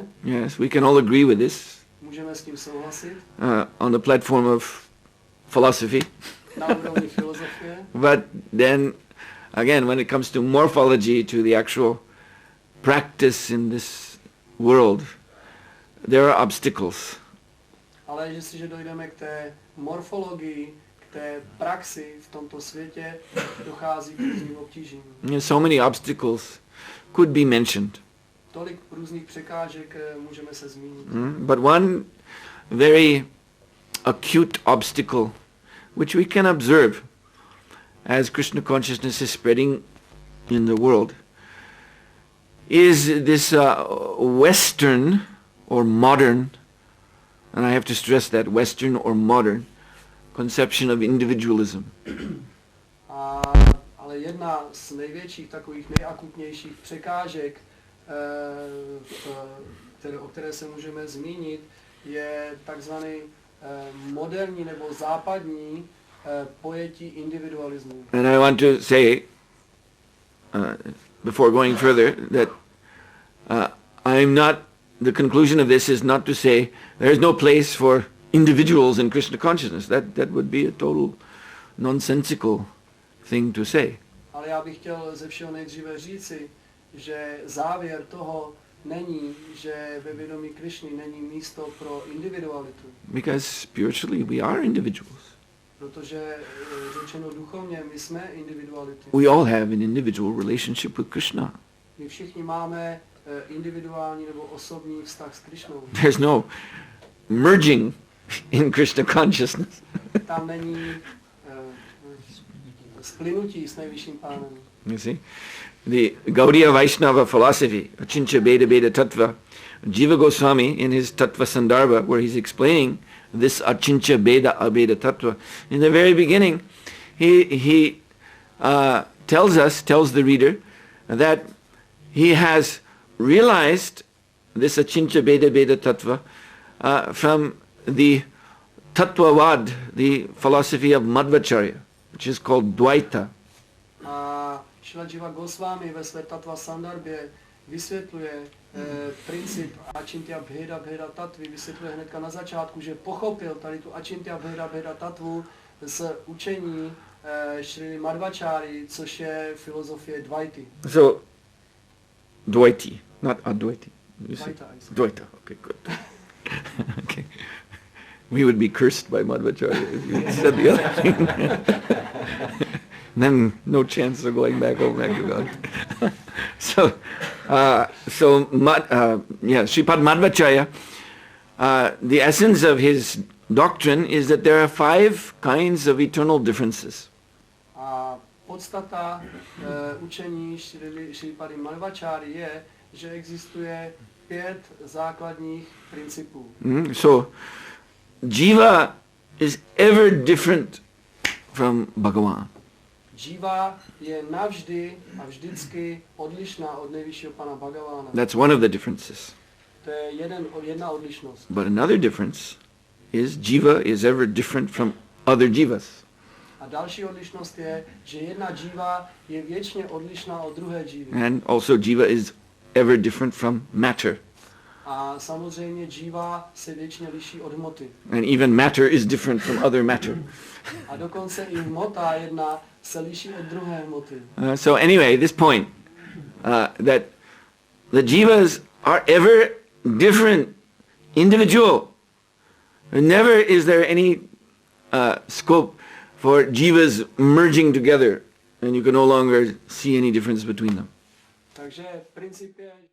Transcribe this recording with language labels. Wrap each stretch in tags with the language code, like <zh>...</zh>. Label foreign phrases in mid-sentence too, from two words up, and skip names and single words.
<en>Yes, we can all agree with this.</en> <cs>Můžeme s tím souhlasit.</cs> <en>On the platform of philosophy.</en> <cs>Na úrovni filozofie.</cs> <en>But then, again, when it comes to morphology, to the actual practice in this world, there are obstacles.</en> <cs>Ale jestliže dojdeme k té morfologii, k té praxi v tomto světě, dochází k různým obtížím.</cs> <en>So many obstacles could be mentioned.</en> <cs>Tolik různých překážek můžeme se zmínit.</cs> <en>But one very acute obstacle which we can observe as Krishna consciousness is spreading in the world is this Western or modern, and I have to stress that, Western or modern conception of individualism.</en> <cs>Ale jedna z největších, takových nejakutnějších překážek, o které se můžeme zmínit, je takzvaný moderní nebo západní pojetí individualismu.</cs> <en>And I want to say, before going further, that the conclusion of this is not to say there is no place for individuals in Krishna consciousness. That would be a total nonsensical thing to say.</en> <cs>Ale já bych chtěl ze všeho nejdříve říci, že závěr toho, není, že ve vědomí Krišny není místo pro individualitu.</cs> <en>Because spiritually we are individuals.</en> <cs>Protože řečeno duchovně, my jsme individuality.</cs> <en>We all have an individual relationship with Krishna.</en> <cs>My všichni máme individuální nebo osobní vztah s Krišnou.</cs> <en>There's no merging in Krishna consciousness.</en> <cs>Tam není splynutí s nejvyšším pánem.</cs> <en>You see? The Gaudiya Vaishnava philosophy, Achincha Beda Beda Tattva, Jiva Goswami in his Tattva Sandarbha, where he's explaining this Achincha Beda Abeda Tattva, in the very beginning, he tells the reader that he has realized this Achincha Beda Beda Tattva from the Tattvavad, the philosophy of Madhvacharya, which is called Dvaita.</en> <cs>Šrila Jiva Goswami ve své Tattva Sandarbě vysvětluje princip Achintya Bheda Bheda Tattvi, vysvětluje hnedka na začátku, že pochopil tady tu Achintya Bheda Bheda Tattvu z učení Šrily Madhvacháry, což je filozofie Dvaity.</cs> <en>So, Dvaiti, not Advaiti. Dvaita. Dvaita, okay, good. Okay. We would be cursed by Madhvacharya if you said the other thing. Then no chance of going back to God. Sripad Madhvacharya, the essence of his doctrine is that there are 5 kinds of eternal differences.</en> <cs>Podstata učení Sripady Madhvacháry je, že existuje 5 základních principů.</cs> <en>So, Jiva is ever different from Bhagavan.</en> <cs>Jiva je navždy a vždycky odlišná od nejvyššího pana Bhagavana.</cs> <en>That's one of the differences.</en> <cs>To je jedna odlišnost.</cs> <en>But another difference is Jiva is ever different from other Jivas.</en> <cs>A další odlišnost je, že jedna Jiva je věčně odlišná od druhé Jivy.</cs> <en>And also Jiva is ever different from matter.</en> <cs>A samozřejmě Jiva se věčně liší od hmoty.</cs> <en>And even matter is different from other matter.</en> <cs>A dokonce i hmota jedna se liší od druhé hmoty.</cs> <en>So anyway, this point, that the Jivas are ever different, individual. Never is there any scope for Jivas merging together and you can no longer see any difference between them.</en> <cs>Takže princip je</cs>